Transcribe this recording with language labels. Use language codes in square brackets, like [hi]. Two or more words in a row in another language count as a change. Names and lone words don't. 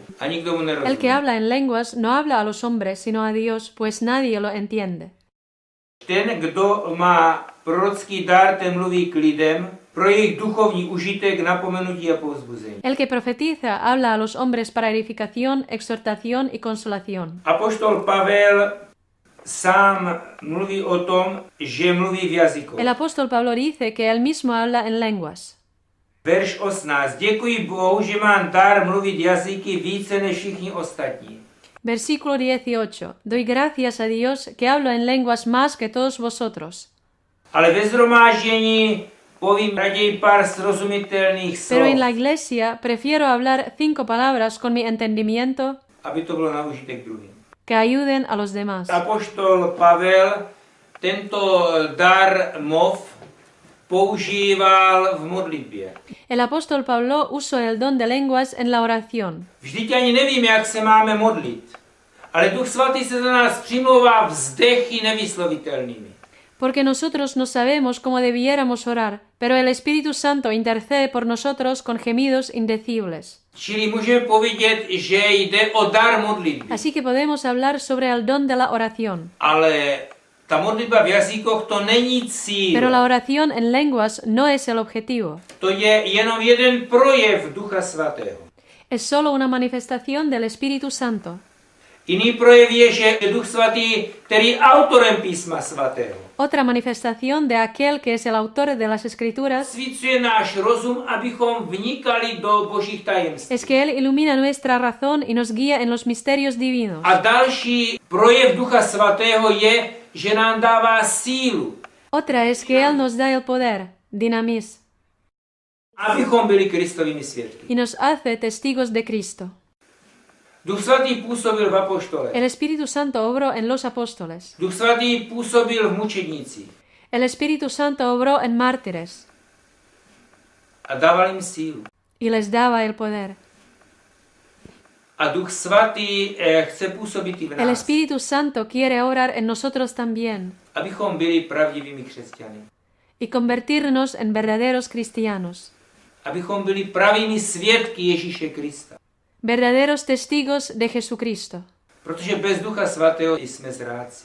[cs] A nikdo mu nerozumí. [es] El que habla en lenguas no habla a los hombres, sino a Dios, pues nadie lo entiende. [cs] Ten, kdo má prorocký dar, ten mluví k lidem, pro jejich duchovní užitek, napomenutí a povzbuzení. [es] El que profetiza habla a los hombres para edificación, exhortación y consolación. [cs] Apoštol Pavel sám mluví o tom, že mluví v jazyku. [es] El apóstol Pablo dice que él mismo habla en lenguas. [cs] Verš 18. Děkuji Bohu, že mám dar mluvit jazyky více než všichni ostatní. [es] Versículo 18. Doy gracias a Dios que hablo en lenguas más que todos vosotros. [cs] Ale ve shromáždění povím raději pár srozumitelných slov, [es] Pero en la iglesia prefiero hablar 5 palabras con mi entendimiento [cs] aby to bylo na užitek druhým. [es] que ayuden a los demás. [cs] Apoštol Pavel tento dar mov používal v modlitbě. [es] El apóstol Pablo usó el don de lenguas en la oración. [cs] Vždyť ani nevíme, jak se máme modlit, ale Duch Svatý se za nás přimlouvá vzdechy nevyslovitelnými. [es] Porque nosotros no sabemos cómo debiéramos orar, pero el Espíritu Santo intercede por nosotros con gemidos indecibles. [cs] Čili můžeme povědět, že jde o dar modlitby, [es] Así que podemos hablar sobre el don de la oración. [cs] ale ta modlitba v jazykoch to není cíl. [es] Pero la oración en lenguas no es el objetivo. [cs] To je jenom jeden projev Ducha Svatého. [es] Es solo una manifestación del Espíritu Santo. [cs] Jiný projev je, že Duch Svatý, který je autorem písma svatého, [es] Otra manifestación de aquel que es el autor de las Escrituras [cs] svícuje náš rozum, abychom vnikali do božích tajemství. [es] es que Él ilumina nuestra razón y nos guía en los misterios divinos. [cs] A další projev Ducha Svatého je, že nám dává sílu, [es] Otra es que Él nos da el poder, [cs] dinamis, abychom byli Kristovými svědky. [es] y nos hace testigos de Cristo. [cs] Duch Svatý působil v apoštolech. [es] El Espíritu Santo obró en los apóstoles. [cs] Duch Svatý působil v mučednících [es] El Espíritu Santo obró en mártires [cs] a dával jim sílu. [es] y les daba el poder. [cs] A Duch Svatý chce působit i v [es] El [cs] nás, [es] Espíritu Santo quiere obrar en nosotros también [cs] abychom byli pravdivými křesťany. [es] y convertirnos en verdaderos cristianos, [cs] Abychom byli pravými svědky Ježíše Krista. [es] verdaderos testigos de Jesucristo. [cs] Protože bez Ducha Svatého jsme zrádci.